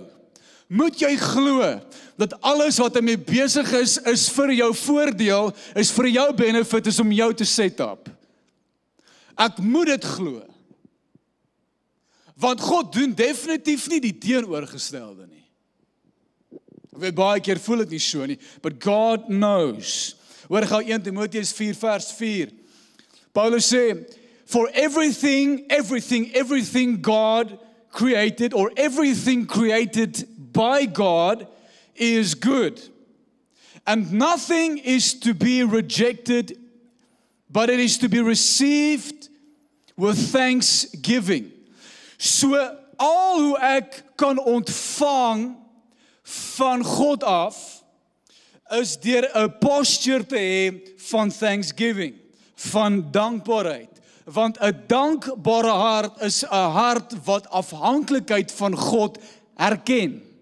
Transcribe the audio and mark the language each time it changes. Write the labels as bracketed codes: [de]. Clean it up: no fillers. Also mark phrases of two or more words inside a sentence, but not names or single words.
[af] Moet jy glo dat alles wat hy mee besig is vir jou voordeel, is vir jou benefit, is om jou te [en] set up. [af] Ek moet dit glo. Want God doen definitief nie die teenoorgestelde nie. Ek weet baie keer voel dit nie so nie, [en] but God knows. [af] Hoor gou 1 Timoteus 4 vers 4. Paulus sê, [en] for everything God created, or everything created by God is good. And nothing is to be rejected, but it is to be received with thanksgiving. [af] So al hoe ek kan ontvang van God af, is deur 'n posture te hê van thanksgiving, van dankbaarheid. Want 'n dankbare hart is 'n hart wat afhanklikheid van God erken.